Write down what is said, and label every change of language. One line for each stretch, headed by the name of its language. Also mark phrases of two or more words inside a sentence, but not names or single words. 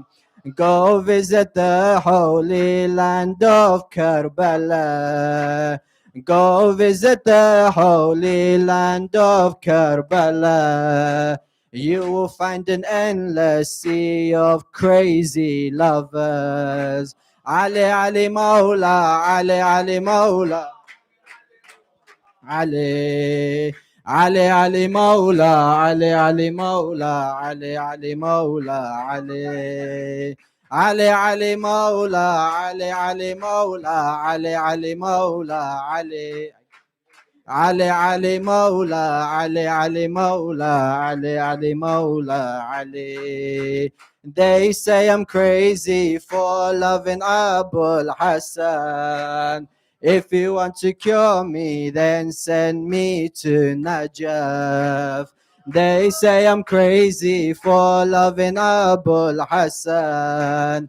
English: Go visit the holy land of Karbala. Go visit the holy land of Karbala. You will find an endless sea of crazy lovers.
Arabic: علي علي مولا، علي علي مولا. علي علي علي مولا علي علي مولا علي علي مولا علي علي علي مولا علي علي مولا علي علي مولا علي علي علي مولا علي علي مولا علي علي مولا علي.
English: They say I'm crazy for loving Abul Hassan. If you want to cure me, then send me to Najaf. They say I'm crazy for loving Abul Hassan.